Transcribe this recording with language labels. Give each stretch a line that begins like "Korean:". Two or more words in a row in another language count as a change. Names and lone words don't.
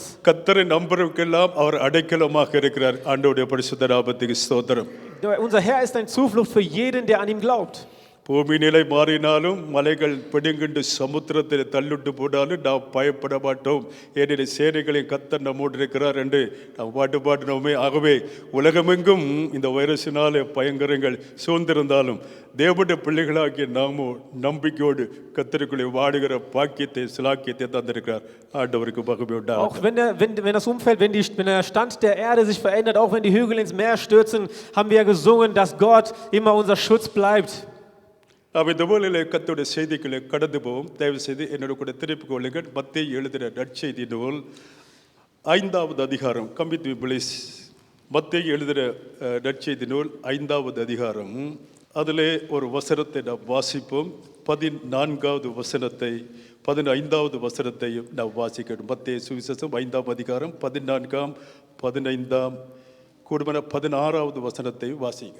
Tamil: கர்த்தரை நம்புறவர்க்கெல்லாம் அவர் அடைக்கலமாக இருக்கிறார். ஆண்டவருடைய பரிசுத்த நாமத்துக்கு ஸ்தோத்திரம்.
German: Unser Herr ist eine Zuflucht für jeden, der an ihm glaubt.
Tamil: பூமி நிலை மாறினாலும் மலைகள் பிடுங்கிண்டு சமுத்திரத்தில் தள்ளிட்டு போனாலும் நாம் பயப்பட மாட்டோம், ஏனெனில் சேனைகளை கர்த்தர் நம்மோடு இருக்கிறார் என்று நாம் பாட்டு பாடினோமே. ஆகவே உலகமெங்கும் இந்த வைரஸினாலே பயங்கரங்கள் சூழ்ந்திருந்தாலும் தேவனுடைய பிள்ளைகளாகிய நாமோ நம்பிக்கையோடு கர்த்தருக்குள்ளே வாடுகிற பாக்கியத்தை சிலாக்கியத்தை தந்திருக்கிறார். ஆண்டவருக்கு மகிமை உண்டாகட்டும்.
German: Auch wenn das Umfeld, wenn der Stand der Erde sich verändert, auch wenn die Hügel ins Meer stürzen, haben wir ja gesungen, dass Gott immer unser Schutz bleibt.
Tamil: நாம் இந்த வேளையிலே கர்த்தருடைய செய்திகளை கடந்து போவோம். தயவு செய்து என்னோட கூட திருப்பிக் கொள்ளுங்கள். மத்தேயு எழுதின நற்செய்தி நூல் 5வது அதிகாரம்.
English: Come with me please.
Tamil: மத்தேயு எழுதின நற்செய்தி நூல் 5வது அதிகாரம். அதிலே ஒரு வசனத்தை நாம் வாசிப்போம். 14வது வசனத்தை 15வது வசனத்தையும் நாம் வாசிக்கணும். மத்தேயு சுவிசேஷம் 5ஆம் அதிகாரம் 14ஆம் 15ஆம் கூடுமான 16வது வசனத்தை வாசிங்க.